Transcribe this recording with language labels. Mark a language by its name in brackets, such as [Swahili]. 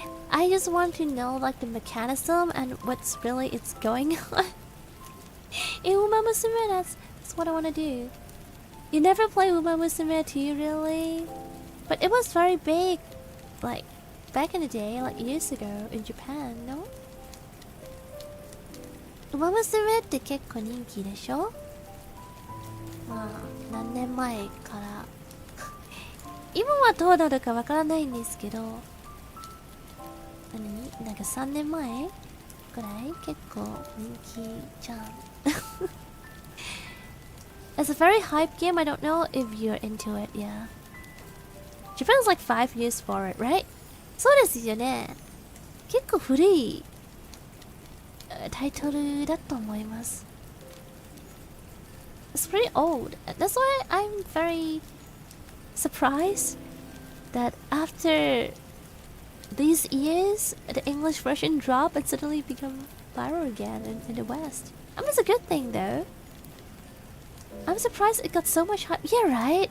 [English] I just want to know like the mechanism and what's really it's going on. In Uma Musume, that's what I want to do. You never play Uma Musume 2, really? But it was very big, like back in the day, like years ago in Japan, no? [Japanese] Uma Musume って結構人気でしょ？まあ何年前から今はどうなるかわからないんですけど、なんか3年前くらい結構人気じゃん。 [English] It's a very hype game. I don't know if you're into it, yeah. Japan's like 5 years for it, right? [Japanese] そうですよね。結構古いタイトルだと思います。 [English] It's pretty old. That's why I'm very surprised that after these years, the English version dropped and suddenly become viral again in the West. I mean, it's a good thing though. I'm surprised it got so much hype. Yeah, right?